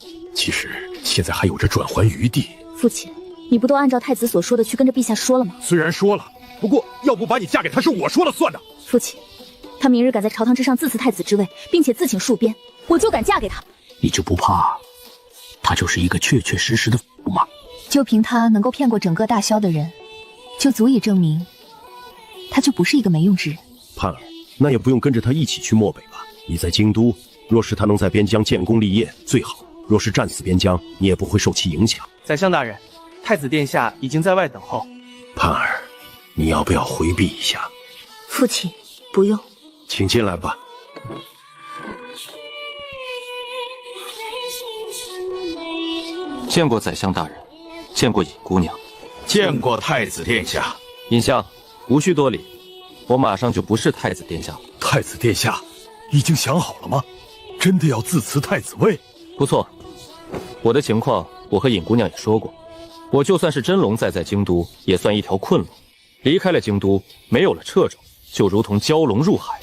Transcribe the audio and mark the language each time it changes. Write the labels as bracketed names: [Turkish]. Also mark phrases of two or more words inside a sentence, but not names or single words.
[Chinese] 其實現在還有着轉圜餘地。父親，你不都按照太子所說的去跟着陛下說了嗎？雖然說了，不過要不把你嫁給他是我說了算的。父親，他明日敢在朝堂之上自辭太子之位，並且自請戍邊，我就敢嫁給他。你就不怕他就是一個確確實實的駙馬？就憑他能夠騙過整個大蕭的人，就足以證明他就不是一個沒用之人。盼兒，那也不用跟着他一起去漠北吧。你在京都，若是他能在邊疆建功立業，最好；若是戰死邊疆，你也不會受其影響。宰相大人，太子殿下已經在外等候。盼兒，你要不要回避一下？父親，不用。請進來吧。見過宰相大人，見過尹姑娘，見過太子殿下。尹相，無需多禮，我馬上就不是太子殿下了。太子殿下已經想好了嗎？真的要自辭太子位？不錯，我的情況我和尹姑娘也說過，我就算是真龍在京都，也算一條困龍。離開了京都，沒有了掣肘， 就如同蛟龙入海。